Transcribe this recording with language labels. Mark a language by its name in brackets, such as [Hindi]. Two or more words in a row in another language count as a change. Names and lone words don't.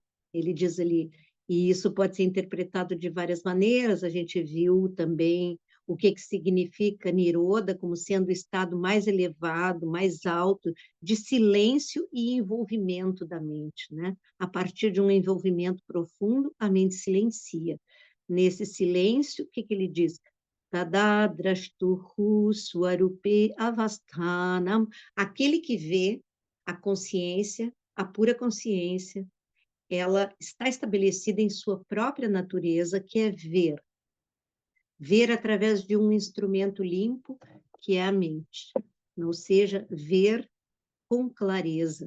[Portuguese] Ele diz ali, e isso pode ser interpretado de várias maneiras, a gente viu também o que significa Nirodha como sendo o estado mais elevado, mais alto, de silêncio e envolvimento da mente, né? A partir de um envolvimento profundo, a mente silencia. Nesse silêncio, o que ele diz? [Sanskrit] तदद्रष्टुहु स्वरूपे अवस्थानम्, [Portuguese] aquele que vê a consciência, a pura consciência, ela está estabelecida em sua própria natureza, que é ver. Ver através de um instrumento limpo, que é a mente. Ou seja, ver com clareza.